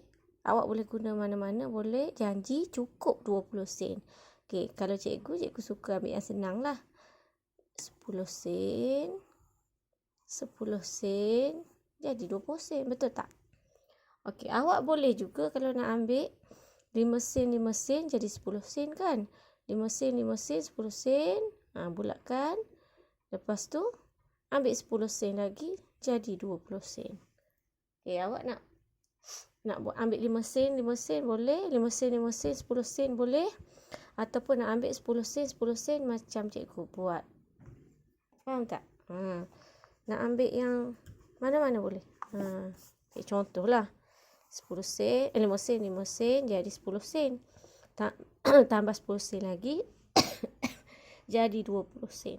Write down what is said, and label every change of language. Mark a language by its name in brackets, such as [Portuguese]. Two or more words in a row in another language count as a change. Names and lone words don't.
[Malay] Awak boleh guna mana-mana, boleh janji cukup 20 sen. Okey, kalau cikgu suka ambil yang senang lah. 10 sen. 10 sen. Jadi 20 sen, betul tak? Okey, awak boleh juga kalau nak ambil 5 sen, 5 sen jadi 10 sen kan? 5 sen, 5 sen, 10 sen. Bulatkan. Lepas tu, ambil 10 sen lagi, jadi 20 sen. Okey, awak nak buat ambil 5 sen, 5 sen boleh, 5 sen, 5 sen, 10 sen boleh, ataupun nak ambil 10 sen, 10 sen macam cikgu buat. Faham tak? Nak ambil yang mana-mana boleh. Okay, contohlah 10 sen, 5 sen, 5 sen jadi 10 sen. Tambah 10 sen lagi jadi 20 sen.